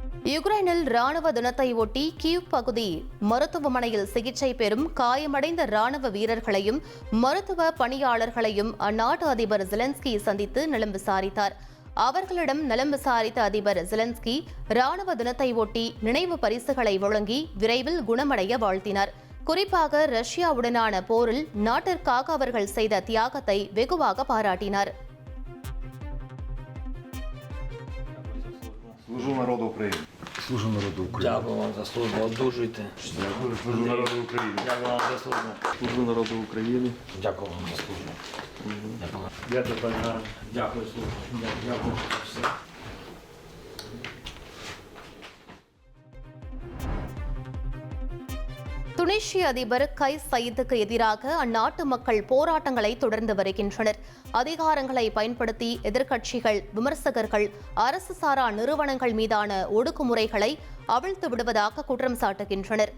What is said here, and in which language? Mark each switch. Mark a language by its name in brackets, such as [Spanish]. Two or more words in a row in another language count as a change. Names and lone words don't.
[Tamil] யுக்ரைனில் ராணுவ தினத்தை ஒட்டி கீவ் பகுதி மருத்துவமனையில் சிகிச்சை பெறும் காயமடைந்த ராணுவ வீரர்களையும் மருத்துவ பணியாளர்களையும் அந்நாட்டு அதிபர் ஜெலன்ஸ்கி சந்தித்து நலம் விசாரித்தார். அவர்களிடம் நலம் விசாரித்த அதிபர் ஜெலன்ஸ்கி ராணுவ தினத்தை ஒட்டி நினைவு பரிசுகளை வழங்கி விரைவில் குணமடைய வாழ்த்தினார். குறிப்பாக ரஷ்யாவுடனான போரில் நாட்டிற்காக அவர்கள் செய்த தியாகத்தை வெகுவாக பாராட்டினார். [Ukrainian] Служу народу України. Служу народу України. Дякую вам за службу. Одужуйте. Дякую. Служу народу України. Дякую вам за службу. Служу народу України. Дякую вам за службу. Дякую. Дякую, пане Гарн. Дякую, службу. Дякую за все. [Tamil] துனிசிய அதிபர் கைஸ் சயீதுக்கு எதிராக அந்நாட்டு மக்கள் போராட்டங்களை தொடர்ந்து வருகின்றனர். அதிகாரங்களை பயன்படுத்தி எதிர்க்கட்சிகள், விமர்சகர்கள், அரசு சாரா நிறுவனங்கள் மீதான ஒடுக்குமுறைகளை அவிழ்த்து விடுவதாக குற்றம் சாட்டுகின்றனர்.